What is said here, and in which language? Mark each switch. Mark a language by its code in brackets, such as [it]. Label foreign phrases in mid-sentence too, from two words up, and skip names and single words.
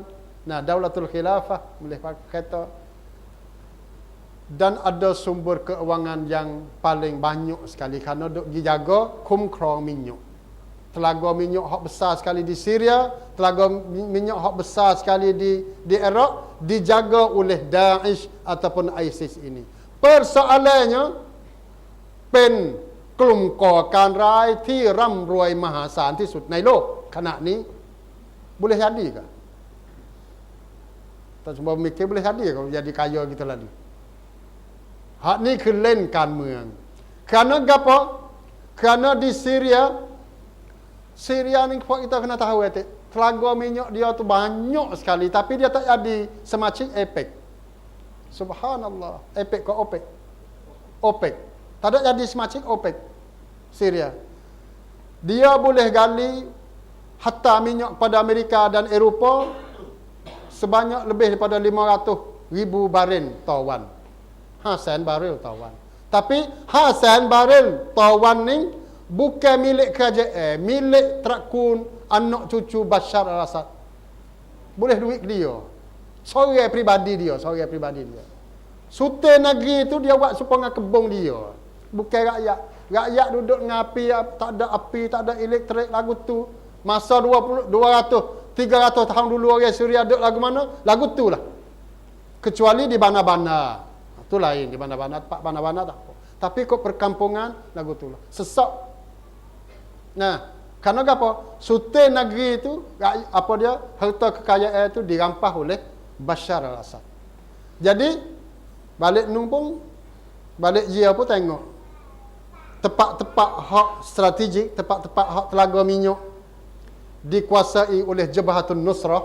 [ms] Nah, Daulatul Khilafah boleh pakai kereta. Dan ada sumber keuangan yang paling banyak sekali kerana duk dijaga kumkrong minyak. Telaga minyak hak besar sekali di Syria, telaga minyak hak besar sekali di Iraq dijaga oleh Daesh ataupun ISIS ini. Persoalannya, [th] เป็นกลุ่มก่อการร้ายที่ร่ำรวยมหาศาลที่สุดในโลกขณะนี้ [ms] boleh jadi ke? Tak cuba mikir boleh jadi kalau jadi kaya kita lagi. Hak ni [th] คือเล่นการเมือง [ms] Kerana apa? Kerana di Syria ni kita kena tahu telaga minyak dia tu banyak sekali tapi dia tak jadi semacam OPEC. Subhanallah. OPEC ke OPEC? OPEC. Tak ada jadi semacam OPEC. Syria. Dia boleh gali hatta minyak pada Amerika dan Eropah sebanyak lebih daripada 500,000 baril tawan. 500,000 baril tawan. Tapi 500,000 baril tawan ni bukan milik kerajaan, milik trakun anak cucu Bashar al-Assad. Boleh duit dia. Seorang pribadi dia. Sultan negeri itu dia buat supaya kebun dia. Bukan rakyat. Rakyat duduk dengan api, tak ada elektrik lagu tu. Masa 200, 300 tahun dulu orang Syria duduk lagu mana? Lagu tu lah. Kecuali di Bana-Bana. Itu lain. Di Bana-Bana, tempat Bana-Bana tak apa. Tapi kok perkampungan, lagu tu lah. Sesak. Nah, kerana apa? Sultan negeri itu, harta kekayaan itu dirampas oleh Bashar al-Assad. Jadi balik numpung, balik dia pun tengok tempat-tempat hak strategik, tempat-tempat hak telaga minyak dikuasai oleh Jabhatun Nusrah.